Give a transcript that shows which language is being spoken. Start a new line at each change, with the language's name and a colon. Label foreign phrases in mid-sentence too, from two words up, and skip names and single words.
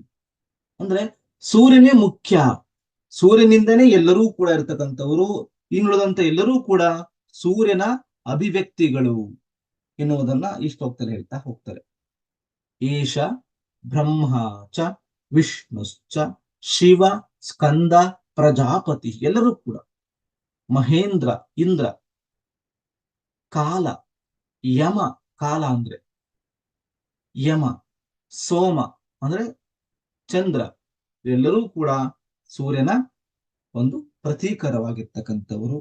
Kannada: ಅಂದ್ರೆ ಸೂರ್ಯನೇ ಮುಖ್ಯ, ಸೂರ್ಯನಿಂದನೇ ಎಲ್ಲರೂ ಕೂಡ ಇರತಕ್ಕಂಥವರು. ಇನ್ನುಳಿದಂತ ಎಲ್ಲರೂ ಕೂಡ ಸೂರ್ಯನ ಅಭಿವ್ಯಕ್ತಿಗಳು ಎನ್ನುವುದನ್ನ ಈ ಶ್ಲೋಕದಲ್ಲಿ ಹೇಳ್ತಾ ಹೋಗ್ತಾರೆ.
Sanskrit: ಏಷ ಬ್ರಹ್ಮ ಚ ವಿಷ್ಣುಶ್ಚ ಶಿವ ಸ್ಕಂದ ಪ್ರಜಾಪತಿ,
Kannada: ಎಲ್ಲರೂ ಕೂಡ ಮಹೇಂದ್ರ ಇಂದ್ರ, ಕಾಲ ಯಮ, ಕಾಲ ಅಂದ್ರೆ ಯಮ, ಸೋಮ ಅಂದ್ರೆ ಚಂದ್ರ, ಎಲ್ಲರೂ ಕೂಡ ಸೂರ್ಯನ ಒಂದು ಪ್ರತೀಕರವಾಗಿರ್ತಕ್ಕಂಥವರು.